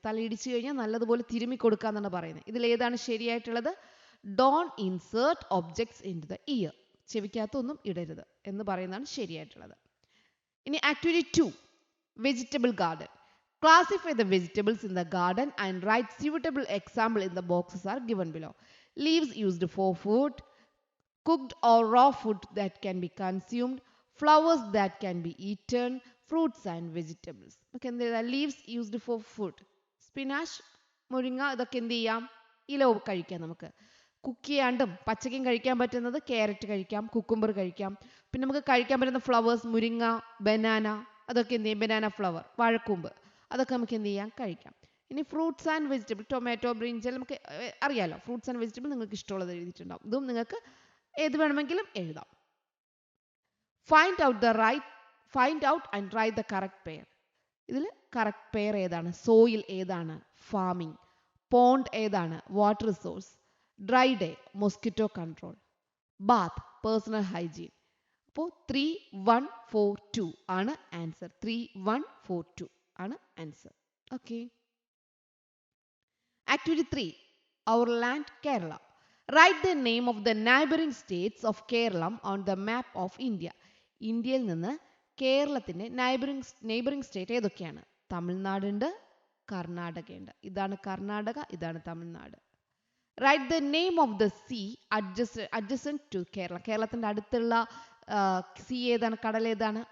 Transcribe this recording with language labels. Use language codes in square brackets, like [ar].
[ml] തലയിടിച്ചു കഴിഞ്ഞാൽ നല്ലതുപോലെ തിരുമ്മി കൊടുക്കുക എന്നാണ് പറയുന്നത്. ഇതിൽ ഏതാണ് ശരിയായിട്ടുള്ളത്? [en] Don't insert objects into the ear. [ml] ചെവിക്കകത്ത് ഒന്നും ഇടരുത് എന്ന് പറയുന്നതാണ് ശരിയായിട്ടുള്ളത്. [en] ഇനി activity 2, vegetable garden. Classify the vegetables in the garden and write suitable example in the boxes are given below. Leaves used for food, cooked or raw food that can be consumed, flowers that can be eaten, fruits and vegetables. Okay, leaves used for food. [ml] Spinach, മുരിങ്ങ, ഇതൊക്കെ എന്ത് ചെയ്യാം? ഇല കഴിക്കാം. നമുക്ക് cook ചെയ്യാണ്ടും പച്ചക്കും കഴിക്കാൻ പറ്റുന്നത് carrot കഴിക്കാം, കുക്കുംബർ കഴിക്കാം. പിന്നെ നമുക്ക് കഴിക്കാൻ പറ്റുന്ന ഫ്ലവേഴ്സ്, മുരിങ്ങ, ബനാന, അതൊക്കെ എന്ത് ചെയ്യും? ബനാന ഫ്ലവർ, വാഴക്കൂമ്പ്, അതൊക്കെ നമുക്ക് എന്ത് ചെയ്യാം? കഴിക്കാം. ഇനി fruits and vegetable, tomato, brinjal, നമുക്ക് അറിയാലോ. ഫ്രൂട്ട്സ് ആൻഡ് വെജിറ്റബിൾ നിങ്ങൾക്ക് ഇഷ്ടമുള്ളത് എഴുതിയിട്ടുണ്ടാവും. ഇതും നിങ്ങൾക്ക് ഏത് വേണമെങ്കിലും എഴുതാം. [en] Find out and write the correct pair. [ml] ഇതിൽ കറക്റ്റ് പെയർ ഏതാണ്? സോയിൽ ഏതാണ്? ഫാമിംഗ്. പോണ്ട് ഏതാണ്? Water resource. [en] Dry day, mosquito control. Bath, personal hygiene. [ml] അപ്പോൾ 3, 1, 4, 2 ആണ് ആൻസർ. 3, 1, 4, 2 ആണ് answer. Okay. [en] Activity 3, our land Kerala. Write the name of the neighboring states of Kerala on the map of India. [ml] ഇന്ത്യയിൽ നിന്ന് കേരളത്തിൻ്റെ neighbouring state ഏതൊക്കെയാണ്? തമിഴ്നാട് ഉണ്ട്, കർണാടക ഉണ്ട്. ഇതാണ് കർണാടക, ഇതാണ് Tamil Nadu. [en] Write the name of the sea adjacent to Kerala. [ml] കേരളത്തിൻ്റെ അടുത്തുള്ള സീ ഏതാണ്? കടൽ ഏതാണ്?